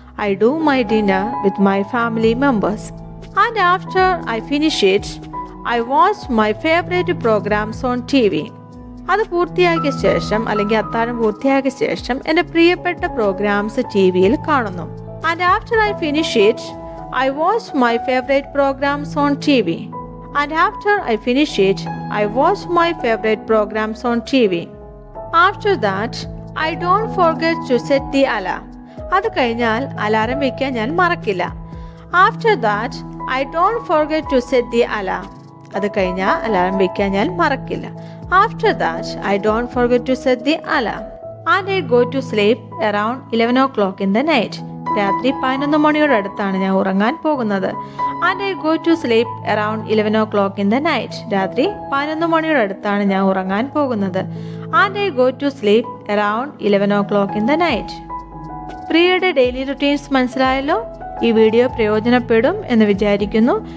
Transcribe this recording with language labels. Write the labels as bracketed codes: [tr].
[en] I do my dinner with my family members. And after I finish it I watch my favourite programmes on TV. [ml] അത് പൂർത്തിയാക്കിയ ശേഷം അല്ലെങ്കിൽ അത്താഴം പൂർത്തിയാക്കിയ ശേഷം എൻ്റെ പ്രിയപ്പെട്ട പ്രോഗ്രാംസ് TV-യിൽ കാണുന്നു. [en] And after I finish it I watch my favourite programmes on TV. And after I finish it, I watch my favorite programs on TV. After that, I don't forget to set the alarm. [ml] അത് കഴിഞ്ഞാൽ alarm വെക്കാൻ ഞാൻ മറക്കില്ല. [en] After that, I don't forget to set the alarm. [ml] അത് കഴിഞ്ഞാൽ alarm വെക്കാൻ ഞാൻ മറക്കില്ല. [en] After that, I don't forget to set the alarm. And I go to sleep around 11 o'clock in the night. [ml] രാത്രി 11 മണിയോട് അടുത്താണ് ഞാൻ ഉറങ്ങാൻ പോകുന്നത്. [en] And I go to sleep around 11 o'clock in the night. [ml] രാത്രി 11 മണിയോട് അടുത്താണ് ഞാൻ ഉറങ്ങാൻ പോകുന്നത്. [en] And I go to sleep around 11 o'clock in the night. [ml] പ്രിയയുടെ ഡെയിലി റുട്ടീൻസ് മനസ്സിലായല്ലോ. ഈ വീഡിയോ പ്രയോജനപ്പെടും എന്ന് വിചാരിക്കുന്നു.